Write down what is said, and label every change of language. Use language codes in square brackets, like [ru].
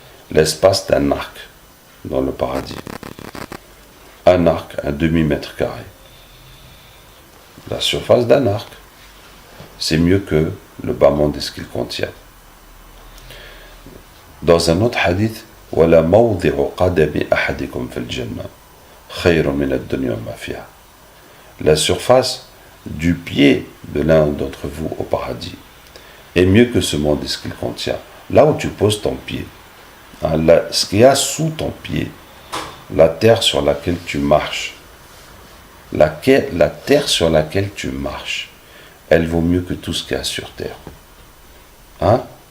[fr] L'espace d'un arc dans le paradis. Un arc, un demi-mètre carré. La surface d'un arc, c'est mieux que le bas monde de ce qu'il contient. Dans un autre hadith, [ar] وَلَا مَوْضِعُ قَدَمِ أَحَدِكُمْ فِي الْجَنَّةِ خَيْرٌ مِنَ الدُّنْيَا وَمَا فِيهَا. [fr] La surface du pied de l'un d'entre vous au paradis est mieux que ce monde et ce qu'il contient. Là où tu poses ton pied, hein, ce qu'il y a sous ton pied, la terre sur laquelle tu marches, la terre sur laquelle tu marches, elle vaut mieux que tout ce qu'il y a sur terre. Hein?